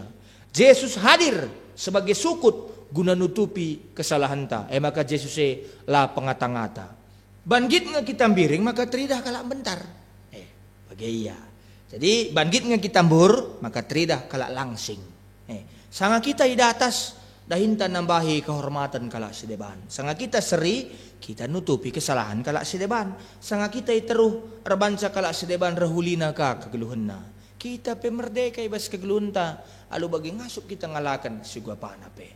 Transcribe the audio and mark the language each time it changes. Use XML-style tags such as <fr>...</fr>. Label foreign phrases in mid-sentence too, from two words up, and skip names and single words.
<btx>Yesus</btx> <id>hadir sebagai</id> <btx>sukut guna nutupi kesalahan ta. Maka Yesus lah pengata-ngata. Banggit nga kita biring maka teridah kalak bentar. Bagai iya. Jadi banggit nga kita mbur maka teridah kalak langsing. Sanga kita</btx> <id>di atas</id> <btx>dahinta nambahi kehormatan kalak sedeban. Sanga kita seri kita nutupi kesalahan kalak sedeban. Sanga kita teruh erbanca kalak sedeban rehulina ka kegeluhenna. Kita pemerdeka ibas kegeluhenta. Alu bagi ngasuk kita ngalakan si gua panape.</btx>